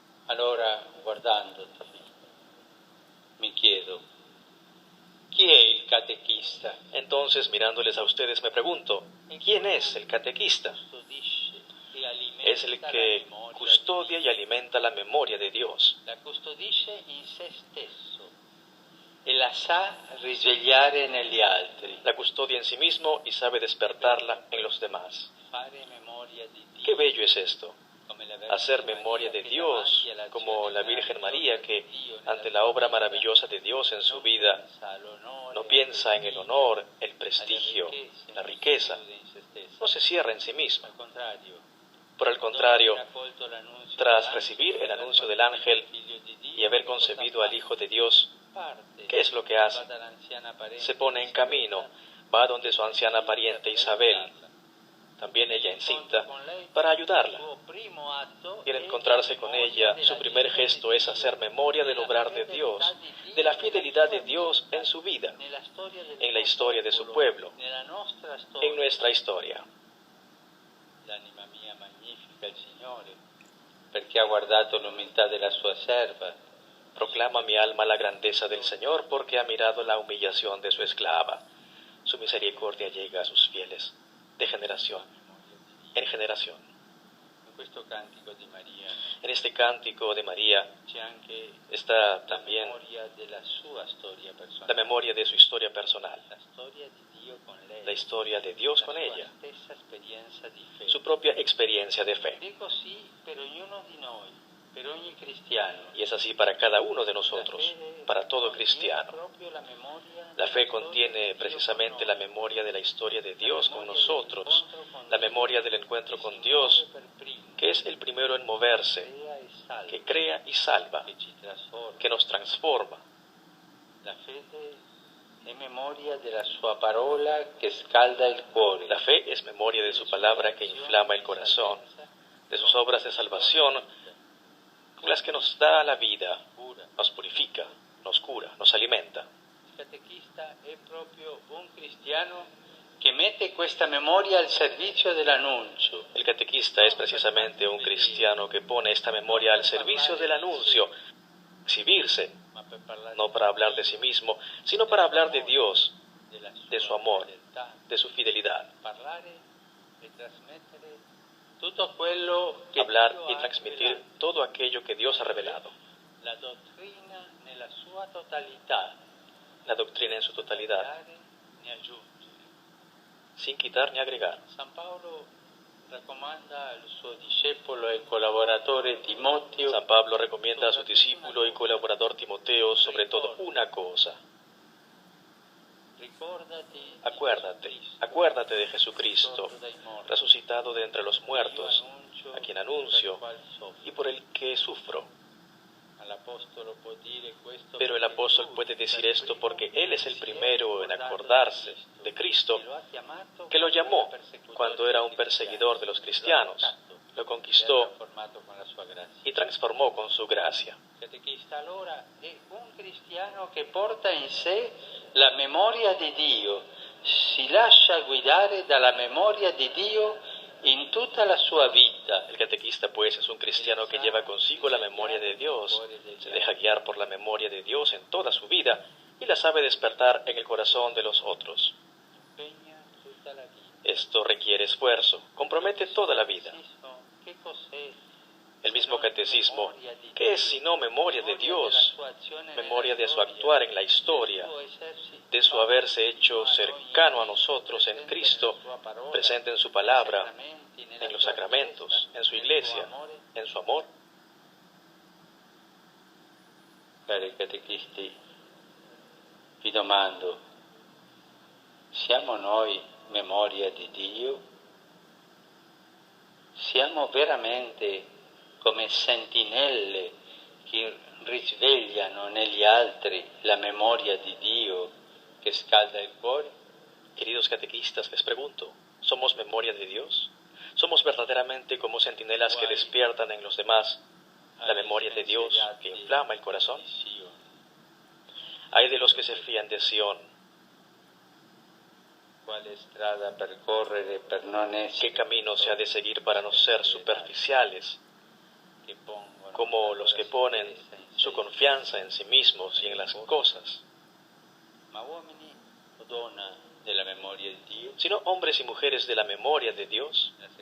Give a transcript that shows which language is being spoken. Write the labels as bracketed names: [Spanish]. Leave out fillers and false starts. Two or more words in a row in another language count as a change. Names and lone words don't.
[Italian] Allora, guardandoti, mi chiedo, chi è il catechista? [Spanish] Entonces, mirándoles a ustedes, me pregunto, ¿quién es el catequista? Es el que custodia y alimenta la memoria de Dios. [Italian] La custodisce in se stesso e la sa risvegliare negli altri. [Spanish] La custodia en sí mismo y sabe despertarla en los demás. [Italian] Fare memoria di Dio. [Spanish] Qué bello es esto, [Italian] Come la Vergine [Spanish] hacer memoria [Italian] Maria [Spanish] de [Italian] che [Spanish] Dios, [Italian] davanti all'azione [Spanish] como la Virgen María que, [Italian] di Dio [Spanish] ante [Italian] nella [Spanish] la obra [Italian] sua vita, [Spanish] maravillosa de Dios en su [Italian] non [Spanish] vida, [Italian] pensa all'onore, [Spanish] no piensa en el honor, el [Italian] alle [Spanish] prestigio, [Italian] ricchezze, [Spanish] la [Italian] non si [Spanish] riqueza, [Italian] chiude in se stessa. [Spanish] no se cierra en sí misma. [Italian] Al contrario, [Spanish] Por el contrario, [Italian] dopo aver accolto l'annuncio [Spanish] tras [Italian] dell'angelo [Spanish] recibir el [Italian] e aver [Spanish] anuncio del [Italian] concepito [Spanish] ángel [Italian] il figlio di Dio, [Spanish] y haber [Italian] che cosa [Spanish] concebido [Italian] fa? [Spanish] al Hijo de Dios, [Italian] Parte, [Spanish] ¿qué es lo que hace? [Italian] va dall'anziana parente [Spanish] Se pone en [Italian] Elisabetta, [Spanish] camino, va donde su anciana pariente Isabel, también ella encinta, para ayudarla. Y al encontrarse con ella, su primer gesto es hacer memoria del obrar de Dios, de la fidelidad de Dios en su vida, en la historia de su pueblo, en nuestra historia. [Italian] L'anima mia magnifica il Signore, perché ha guardato l'umiltà della sua serva. [Spanish] Proclama mi alma la grandeza del Señor, porque ha mirado la humillación de su esclava. Su misericordia llega a sus fieles, de generación en generación. [Italian] In questo cantico di Maria [Spanish] En este cántico de María [Italian] c'è anche [Spanish] está [Italian] la [Spanish] también [Italian] memoria della sua storia [Spanish] la [Italian] personale, [Spanish] memoria de su historia personal, [Italian] la storia di Dio con lei, [Spanish] la historia de Dios con [Italian] la sua [Spanish] ella, [Italian] stessa esperienza di fede. [Spanish] su propia experiencia de fe. [Italian] Ed è così per ognuno di noi, per ogni cristiano. [Spanish] Y es así para cada uno de nosotros, para todo cristiano. [Italian] Proprio la memoria [Spanish] La fe contiene precisamente la memoria de la historia de Dios con nosotros, la memoria del encuentro con Dios, que es el primero en moverse, que crea y salva, [Italian] che ci trasforma. [Spanish] que nos transforma. [Italian] La fede è memoria della sua parola che scalda il cuore. [Spanish] La fe es memoria de su palabra que inflama el corazón, de sus obras de salvación, con las que nos da la vida, nos purifica, nos cura, nos alimenta. [Italian] Il catechista è proprio un cristiano che mette questa memoria al servizio dell'annuncio. [Spanish] El catequista es precisamente un cristiano que pone esta memoria al servicio del anuncio, exhibirse, [Italian] Ma per parlare [Spanish] no para hablar de sí mismo, sino para hablar de Dios, [Italian] della [Spanish] de su [Italian] sua [Spanish] amor, [Italian] fedeltà, [Spanish] de su fidelidad. [Italian] parlare e trasmettere tutto quello che [Spanish] Hablar [Italian] Dio [Spanish] y [Italian] ha [Spanish] transmitir [Italian] rivelato. [Spanish] todo aquello que Dios ha revelado. [Italian] La dottrina nella sua totalità, [Spanish] La doctrina en su totalidad, [Italian] dare ne aggiungere. [Spanish] sin quitar ni agregar. [Italian] San Paolo raccomanda al suo discepolo e collaboratore Timoteo. [Spanish] San Pablo recomienda a su discípulo y colaborador Timoteo sobre todo una cosa. [Italian] Ricordati [Spanish] Acuérdate de Jesucristo, resucitado de entre los muertos, a quien anuncio y por el que sufro. Pero el apóstol puede decir esto porque él es el primero en acordarse de Cristo, que lo llamó cuando era un perseguidor de los cristianos, lo conquistó y transformó con su gracia. [Italian] Il catechista allora è un cristiano che porta in sé la memoria di Dio, si lascia guidare dalla memoria di Dio in tutta la sua vita. [Spanish] El catequista, pues, es un cristiano que lleva consigo la memoria de Dios, se deja guiar por la memoria de Dios en toda su vida y la sabe despertar en el corazón de los otros. [Italian] Impegna tutta la vita. [Spanish] Esto requiere esfuerzo, compromete toda la vida. [Italian] Che cos'è? [Spanish] El mismo catecismo, ¿qué es sino memoria de Dios? Memoria de su actuar en la historia, de su haberse hecho cercano a nosotros en Cristo, presente en su palabra, en los sacramentos, en su iglesia, en su amor. [Italian] Cari catechisti, vi domando, siamo noi memoria di Dio? Siamo veramente come sentinelle che risvegliano negli altri la memoria di Dio che scalda il cuore? [Spanish] Queridos catequistas, les pregunto, ¿somos memoria de Dios? ¿Somos verdaderamente como centinelas que despiertan en los demás la memoria de Dios que inflama el corazón? Hay de los que se fían de Sion. [Italian] Quale strada percorrere per non essere? [Spanish] ¿Qué camino se ha de seguir para no ser superficiales, como los que ponen su confianza en sí mismos y en las cosas, sino hombres y mujeres de la memoria de Dios.